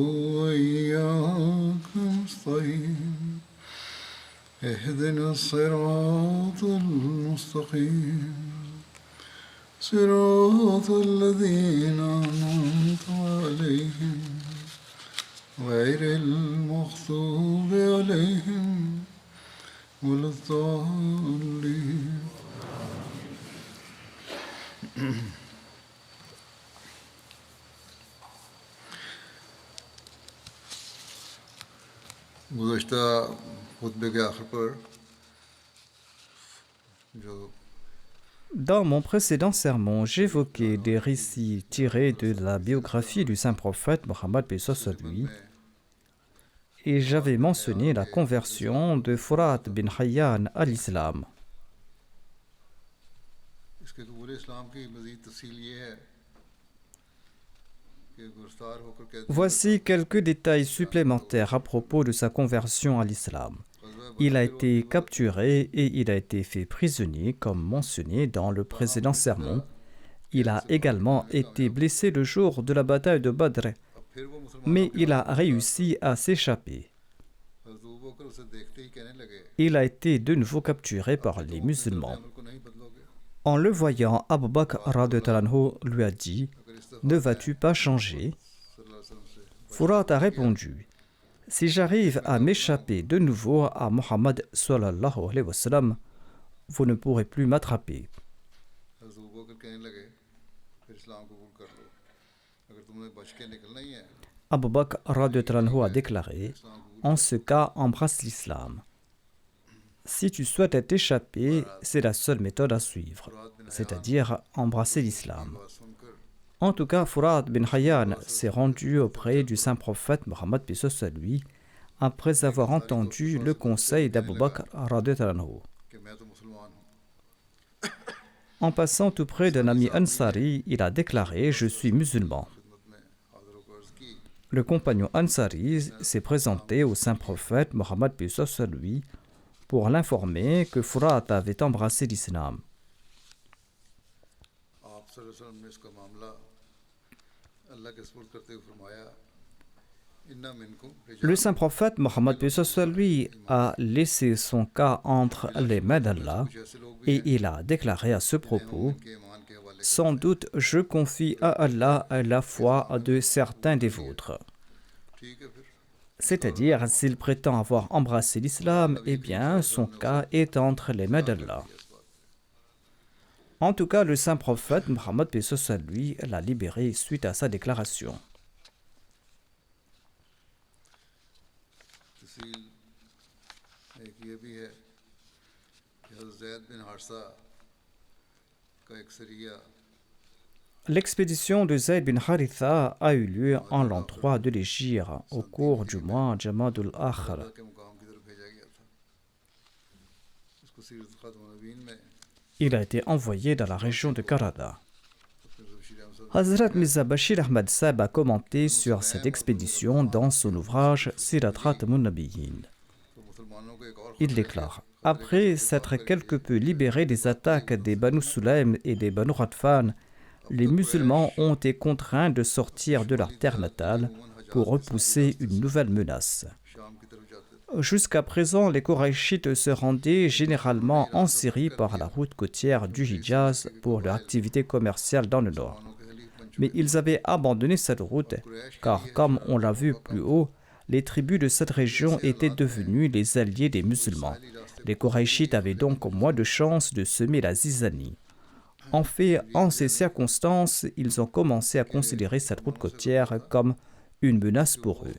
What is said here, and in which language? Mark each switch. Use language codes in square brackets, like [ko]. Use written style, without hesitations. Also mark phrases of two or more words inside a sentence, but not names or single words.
[ar] وإياك نستعين اهدنا الصراط المستقيم صراط الذين أنعمت عليهم غير المغضوب عليهم ولا الضالين. [ur] گزشتہ خطبے کے آخر پر جو [fr] Dans mon précédent sermon, j'évoquais des récits tirés de la biographie du saint prophète Mohammed paix soit sur lui, et j'avais mentionné la conversion de Furat bin Hayyan à l'islam. [ur] اس کے قبول اسلام کی مزید تفصیل یہ ہے کہ گرفتار ہو کر کہتے ہیں [fr] Voici quelques détails supplémentaires à propos de sa conversion à l'islam. Il a été capturé et il a été fait prisonnier, comme mentionné dans le précédent sermon. Il a également été blessé le jour de la bataille de Badr, [ur] پھر وہ مسلمان [fr] mais il a réussi à s'échapper. [ur] حضرت ابو بکر اسے دیکھتے ہی کہنے لگے [fr] Il a été de nouveau capturé par les musulmans. [ur] عمل کو نہیں بدلو گے [fr] En le voyant, Abu Bakr [ar] رضي الله عنه [fr] lui a dit « Ne vas-tu pas changer ?» [ar] صلى الله عليه وسلم से [fr] Furat a répondu « Si j'arrive à m'échapper de nouveau à Muhammad [ar] صلى الله عليه وسلم, [fr] vous ne pourrez plus m'attraper. [ur] حضرت ابو بکر کہنے لگے پھر اسلام قبول کر لو اگر تم نے بچ کے نکلنا ہی ہے [fr] Abu Bakr [ar] رضي الله عنه [fr] a déclaré « En ce cas, embrasse l'islam. Si tu souhaites t'échapper, c'est la seule méthode à suivre, c'est-à-dire embrasser l'islam. » [ur] بات سن کر [fr] En tout cas, Furat bin Hayyan s'est rendu auprès du saint prophète Mohammed paix soit sur lui après avoir entendu le conseil d'Abu Bakr [ar] رضي الله عنه. [ur] کہ میں تو مسلمان ہوں [fr] En passant tout près d'un ami Ansari, il a déclaré « Je suis musulman ». [ur] خدمت میں حاضر ہو کر عرض کی [fr] Le compagnon Ansari s'est présenté au saint prophète Mohammed paix soit sur lui pour l'informer que Furat avait embrassé l'islam. [ur] آپ [ar] صلى الله عليه وسلم [ur] نے اس کا معاملہ اللہ کے سپرد کرتے ہوئے فرمایا [ar] إن منكم [fr] Le saint prophète Mohammed paix soit sur lui a laissé son cas entre les mains d'Allah [ur] ایسے لوگ بھی [fr] et il a déclaré à ce propos [ur] کے ایمان کے حوالے [fr] Sans doute, je confie à Allah la foi de certains des vôtres. [ur] ٹھیک ہے پھر [fr] C'est-à-dire, s'il prétend avoir embrassé l'islam, eh bien, son cas est entre les mains d'Allah. En tout cas, le saint prophète Mohammed paix soit sur lui l'a libéré suite à sa déclaration. [ur] تفصیل ایک یہ بھی ہے کہ حضرت زید بن حارثہ کا ایک سریہ [fr] L'expédition de Zayd bin Haritha a eu lieu en l'an 3 de l'Hégire, au cours du mois Jamadul Akhir. [ur] اللہ کے مقام کی طرف بھیجا گیا تھا اس کو سیرت خاتم نبین میں [fr] Il a été envoyé dans la région de Karada. [ur] پھر بشیر احمد [fr] Hazrat Mirza Bashir Ahmad Sahib a commenté sur cette expédition dans son ouvrage Sirat Khatamun Nabiyyin. [ur] تو مسلمانوں کو ایک اور [fr] Il déclare Après s'être quelque peu libérés des attaques des Banu Sulaim et des Banu Ghatfan, les musulmans ont été contraints de sortir de leur terre natale pour repousser une nouvelle menace. [ur] شام کی طرف جاتے تھے [fr] Jusqu'à présent, les Koraïchites se rendaient généralement en Syrie par la route côtière du Hijaz pour leur activité commerciale dans le nord. [ur] مسلمانوں کے حلیف بن [fr] Mais ils avaient abandonné cette route car, comme on l'a vu plus haut, les tribus de cette région étaient devenues les alliés des musulmans. Les Koraïchites avaient donc moins de chances de semer la zizanie. En fait, en ces circonstances, ils ont commencé à considérer cette route côtière comme une menace pour eux.